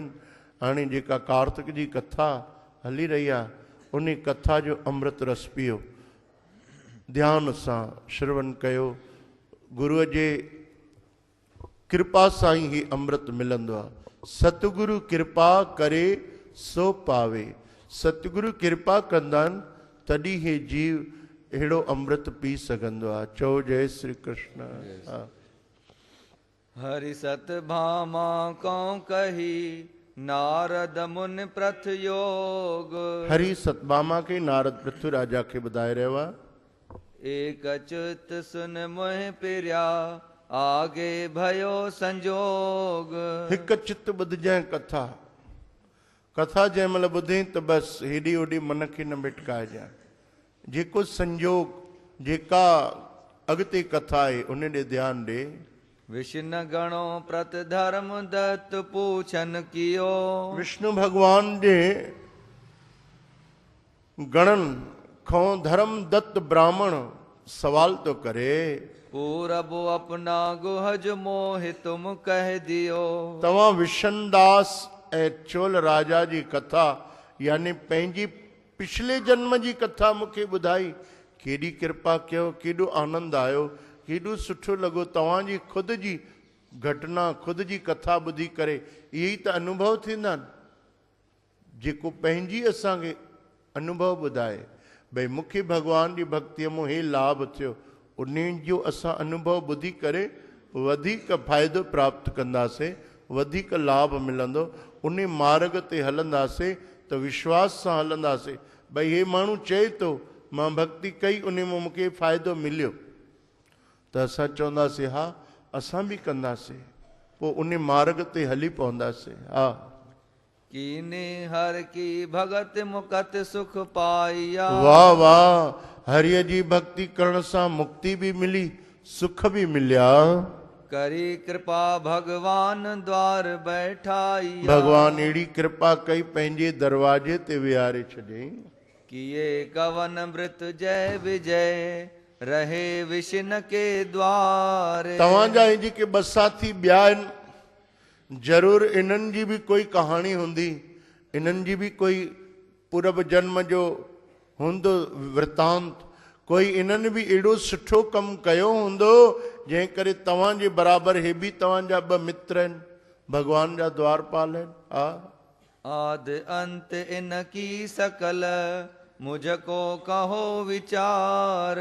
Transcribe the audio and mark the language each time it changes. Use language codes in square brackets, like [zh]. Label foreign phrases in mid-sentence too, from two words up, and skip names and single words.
[sd] हाणे जेका कार्तिक जी कथा हली रही आहे उन कथा जो अमृत रस पियो, ध्यान सां श्रवण कयो। गुरुअ जे कृपा सां ही अमृत मिलंदो आहे। [hi] सतगुरु कृपा करे सो पावे, [sd] सतगुरु कृपा कंदा आहिनि तॾहिं हे जीव अहिड़ो अमृत पी सघंदो आहे। चओ जय श्री कृष्ण। हा। [hi] हरि सत भामा कौं कही नारद मुनि प्रथ योग। [sd] हरि सतभामा के नारद पृथ्वी राजा खे ॿुधाए रहियो आहे। [hi] एक अच्युत सुन मोह पिरिया आगे भयो संजोग। [sd] हिकु चित ॿुधजांइ कथा, कथा जंहिं महिल ॿुधे त बसि हेॾी होॾी मन खे न भिटकाइजांइ। जेको संजोग, जेका अॻिते कथा आहे उन ॾे ध्यानु ॾे। [hi] विष्णु गणो प्रत धर्म दत्त पूछन कियो। [sd] विष्णु भगवान जे गणनि खां धर्म दत्त ब्राह्मण सवाल तो करे, [hi] पूरब अपना गुहज मोहि तुम कह दियो। [sd] तव्हां विशनदास ऐं चोल राजा जी कथा यानी पंहिंजी पिछले जन्म जी कथा मूंखे ॿुधाई। केॾी कृपा कयो, केॾो आनंद आयो, केॾो सुठो लॻो। तव्हांजी ख़ुदि जी घटना, ख़ुदि जी कथा ॿुधी करे इहे ई त अनुभव थींदा आहिनि। जेको पंहिंजी असांखे अनुभव ॿुधाए भई मूंखे भॻवान जी भक्तीअ मां हे लाभ थियो, उन जो असां अनुभव ॿुधी करे वधीक फ़ाइदो प्राप्त कंदासीं, वधीक लाभ मिलंदो। उन मार्ग ते हलंदासीं त विश्वास सां हलंदासीं भई हे माण्हू चए थो मां भक्ति कई, उन मां मूंखे फ़ाइदो मिलियो, त असां चवंदासीं हा असां बि कंदासीं, पोइ उन मार्ग ते हली पवंदासीं। हा। [hi] कीने हर की भगत मुकत सुख पाइया। [sd] वाह वाह, हरिय जी भक्ति करण सां मुक्ति भी मिली, सुख भी मिलिया। [hi] करी कृपा भगवान द्वार बैठाइया। [sd] भगवान अहिड़ी कृपा कई पंहिंजे दरवाजे ते विहारे छॾियईं। [hi] किए कवन मृत जय विजय रहे विष्णु के द्वार। [sd] तव्हांजा हे जेके ॿ साथी ॿिया आहिनि, ज़रूरु इन्हनि जी बि कोई कहाणी हूंदी, इन्हनि जी बि कोई पूर्व जन्म जो हूंदो वृतांत, कोई इन्हनि बि अहिड़ो सुठो कमु कयो हूंदो जंहिं करे तव्हांजे बराबरि हे बि तव्हांजा ॿ मित्र आहिनि, भॻवान जा द्वारपाल आहिनि। हा। [hi] आदि अंत इन की सकल मुझको कहो विचार।